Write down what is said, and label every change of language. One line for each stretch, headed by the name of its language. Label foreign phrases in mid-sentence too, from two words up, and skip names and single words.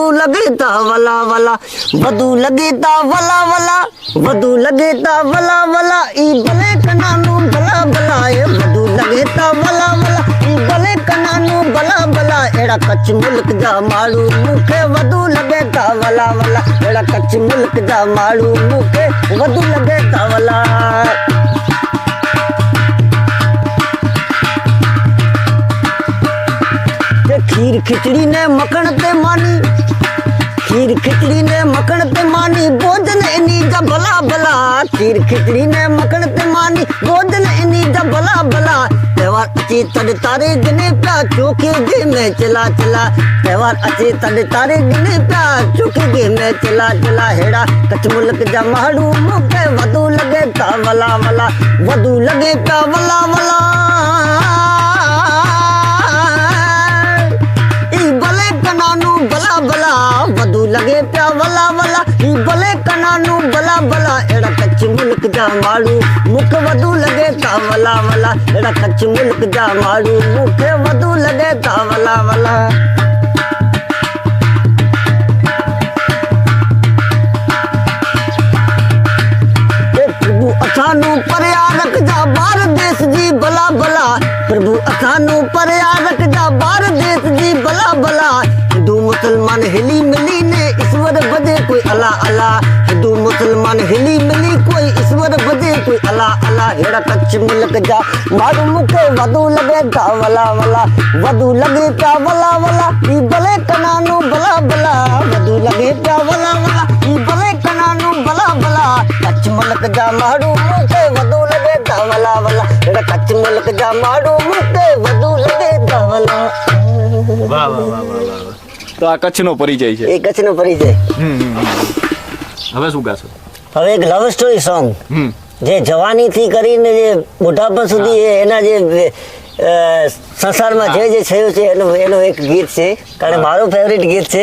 Kachhi: લગે તા વલા વલા, વધુ લગે તા વલા વલા, વધુ લગે તા વલા વલા, ઈ ભલે કનાનું ભલા ભલા, એ વધુ લગે તા વલા વલા, ઈ ભલે કનાનું ભલા ભલા, હેડા કચ્છ મુલ્ક જા માડું મુકે વધુ લગે તા વલા વલા, હેડા કચ્છ મુલ્ક જા માડું મુકે વધુ લગે તા વલા. खीर खिचड़ी ने मखण ते मानी, खीर खिचड़ी ने मखण ते मानी, भोजन इनी जा भला भला, खीर खिचड़ी ने मखण ते मानी, भोजन इनी जा भला भला. त्योहार अची तड़ तारे गिने प्या चोखे गे में चला चला, त्योहार अची तड़ तारे गिने प्या चोखे गे में चला चला, हेड़ा कच्छ मुल्क जा माड़ू मुके वधू लगे ता वला वला, वधू लगे प्या वला वला. भला भला वधू लगे प्या वला वला, ही भले कनानू भला भला, एड़ा कच्छ मुल्क जा माड़ू मुख वधू लगे ता वला वला, एड़ा कच्छ मुल्क जा माड़ू मुख वधू लगे ता वला वला. प्रभु असानू परया रख जा भारत देश जी भला भला, प्रभु असानू परया रख जा भारत देश जी भला भला. हिंदू मुसलमान हिली मिली ने ईश्वर बजे कोई अला अला, हिंदू मुसलमान हिली मिली कोई ईश्वर बजे कोई अला अला, हेड़ा कच्छ मुल्क जा माड़ू मुके वधू लगे ता वला वला, वधू लगे ता वला वला, ई भले कनानू भला भला, वधू लगे ता वला वला, ई भले कनानू भला भला. कच्छ मुल्क जा माड़ू मुके वधू लगे ધવલા વલા એડા કચ્છ મુલક જા માડું મુકે વધુ લગે ધવલા.
Gujarati: વાહ વાહ વાહ વાહ વાહ. તો આ કચ્છનો પરિચય છે. એ કચ્છનો પરિચય. હવે શું ગાશો? હવે એક
English: love story song
Gujarati: જે જવાનીથી કરીને જે બુઢાપા સુધી એના જે સંસારમાં જે થયું છે એનું એક ગીત છે, કારણ મારું ફેવરિટ ગીત છે.